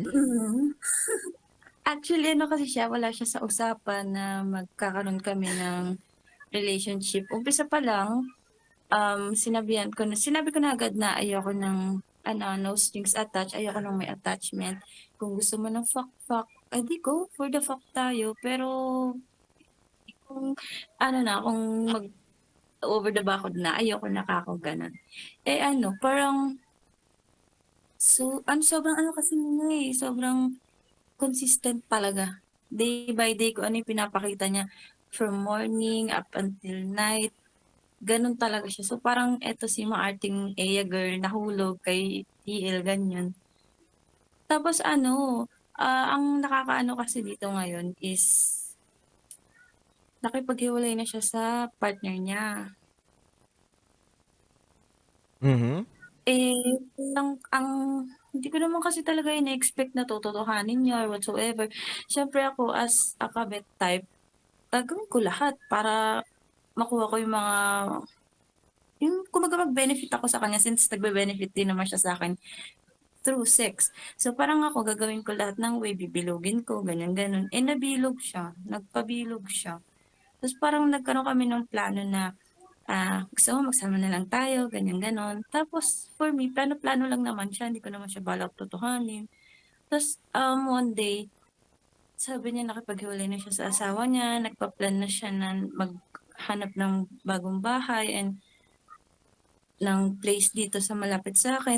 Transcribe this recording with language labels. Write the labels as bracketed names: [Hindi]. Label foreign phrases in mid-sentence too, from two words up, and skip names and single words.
[Filipino] Actually, ano kasi siya, wala siya sa usapan na magkakaroon kami ng relationship. Umpisa pa lang, sinabi ko na agad na ayoko ng [English] no strings attached, [Filipino] ayoko ng may attachment. Kung gusto mo ng fuck, di [English] go for the fuck [Filipino] tayo. Pero kung kung mag [English] over the [Filipino] backod na, ayoko na kako ganun. Parang sobrang kasi sobrang consistent talaga. [English] Day by day [Filipino] ko ano yung pinapakita niya [English] from morning up until night. [Filipino] Ganun talaga siya. So parang eto si maarting Aya girl nahulog kay TL ganyan. Tapos ang nakakaano kasi dito ngayon is nakipaghiwalay na siya sa partner niya. Mhm. Ang hindi ko naman kasi talaga ina-expect na tototohanin niya [English] or whatsoever. [Filipino] Siyempre ako [English] as a [Filipino] kabet type, gagawin ko lahat para makuha ko yung kumbaga mag-benefit ako sa kanya since nagbe-benefit din naman siya sa akin [English] through sex. [Filipino] So parang ako gagawin ko lahat ng way, bibilugin ko, ganyan-ganon. Nabilog siya, nagpabilog siya. Tapos parang nagkaroon kami ng plano na gusto mo magsama na lang tayo, ganyan-ganon. Tapos for me, plano-plano lang naman siya, hindi ko naman siya balak tutuhanin. Tapos [English] one day, [Filipino] sabi niya nakipaghiwalay na siya sa asawa niya, nagpa-plan na siya na maghanap ng bagong bahay and ng place dito sa malapit sa akin.